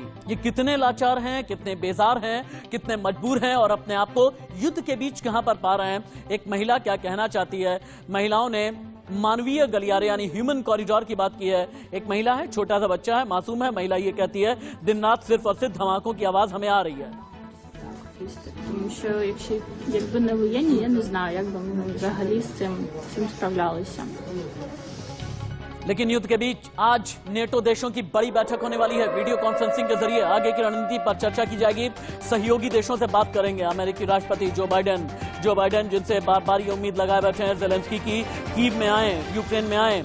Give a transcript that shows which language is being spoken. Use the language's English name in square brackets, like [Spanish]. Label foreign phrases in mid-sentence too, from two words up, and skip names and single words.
[Hindi] ये कितने लाचार हैं, कितने बेजार हैं, कितने मजबूर हैं और अपने आप को युद्ध के बीच कहां पर पा रहे हैं। एक महिला क्या कहना चाहती है। महिलाओं ने मानवीय गलियारे यानी [English] human corridor [Hindi] की बात की है। एक महिला है, छोटा सा बच्चा है, मासूम है। महिला ये कहती है दिन रात सिर्फ और सिर्फ धमाकों की आवाज हमें आ रही है। [Ukrainian] Тому що якби не воєнні, я не знаю, як би ми взагалі з цим справлялися. [Hindi] लेकिन युद्ध के बीच आज नेटो देशों की बड़ी बैठक होने वाली है। [English] video conferencing [Hindi] के जरिए आगे की रणनीति पर चर्चा की जाएगी। सहयोगी देशों से बात करेंगे अमेरिकी राष्ट्रपति जो बाइडेन जिनसे बार बार ये उम्मीद लगाए बैठे हैं ज़ेलेंस्की की कीव में आए, यूक्रेन में आए।